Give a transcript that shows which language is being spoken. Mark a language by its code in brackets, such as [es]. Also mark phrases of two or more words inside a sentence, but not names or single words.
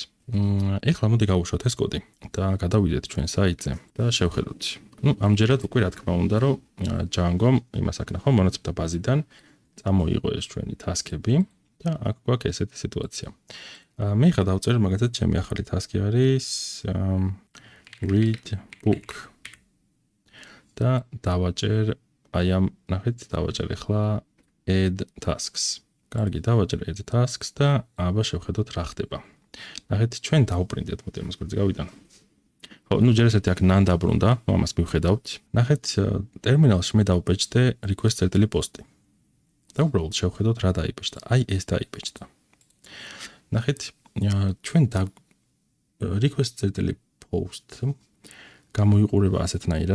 [ka] ეხლა მოდი გავუშვათ ეს კოდი და გადავიდეთ ჩვენ საიტზე და შევხედოთ. ნუ ამჯერად უკვე რა თქმა უნდა, რომ Django-მ იმას აკნახო მონაცემთა ბაზიდან წამოიღო ეს ჩვენი task-ები და აქ გვაქვს ესეთი სიტუაცია. მე ხა დავწერ მაგალითად ჩემი ახალი task-ი არის [en] read book. [ka] და დავაჭერ აი ამ ნახეთ, დავაჭერ ახლა [en] add tasks. [ka] კარგი, დავაჭერ [en] add tasks [ka] და აბა შევხედოთ რა ხდება. ნახეთ, ჩვენ დავუპრინტეთ მოდი ამას გვერდზე გავიდან. ხო, ნუ ჯერ ესეთი აქ none დაბრუნდა, ამას მივხედავთ. ნახეთ, ტერმინალში მე დავბეჭდე request.post-ი. და უბრალოდ შევხედოთ რა დაიბეჭდა. აი ეს დაიბეჭდა. ნახეთ, ჩვენ request.post გამოიყურება ასეთნაირად.